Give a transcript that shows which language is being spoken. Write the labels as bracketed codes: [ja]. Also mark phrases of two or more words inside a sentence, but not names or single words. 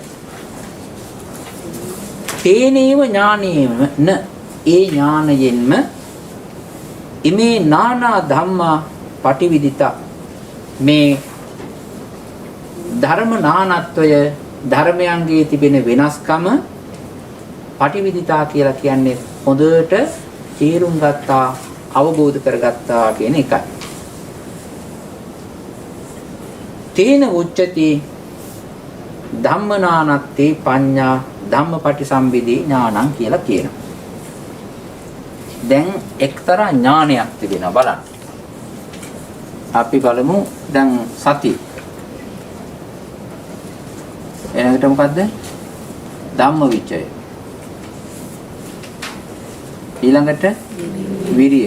[pi] තේනේව ඥානේන [si] ඒ ඥානයෙන්ම [pi] ඉමේ නානා ධම්මා පටිවිදිතා [si] මේ ධර්ම නානත්වය ධර්මයන්ගේ තිබෙන වෙනස්කම පටිවිදිතා කියලා කියන්නේ හොඳට තේරුම් ගත්තා අවබෝධ කරගත්තා කියන එකයි. [pi] තේන උච්චති ධම්මනානත්ති පඤ්ඤා ධම්මපටිසම්භිදී ඥානං [si] කියලා කියනවා. දැන් එක්තරා ඥානයක් තිබෙනවා බලන්න. අපි බලමු දැන් සති. එනකට මොකද්ද? ධම්මවිචය. ඊළඟට විරිය.